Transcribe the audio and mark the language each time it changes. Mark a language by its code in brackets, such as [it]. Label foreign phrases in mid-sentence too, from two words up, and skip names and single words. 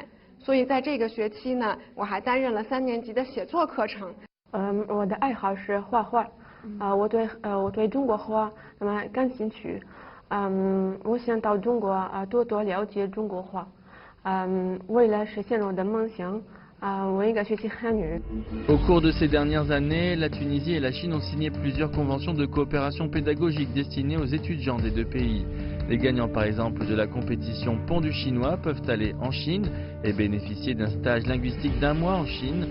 [zh] 所以在这个学期呢，我还担任了3年级的写作课程。我的爱好是画画，我对中国画那么感兴趣，我想到中国多了解中国画，为了实现我的梦想。 [fr] Au cours de ces dernières années, la Tunisie et la Chine ont signé plusieurs conventions de coopération pédagogique destinées aux étudiants des deux pays. Les gagnants par exemple de la compétition Pont du Chinois peuvent aller en Chine et bénéficier d'un stage linguistique d'1 mois en Chine.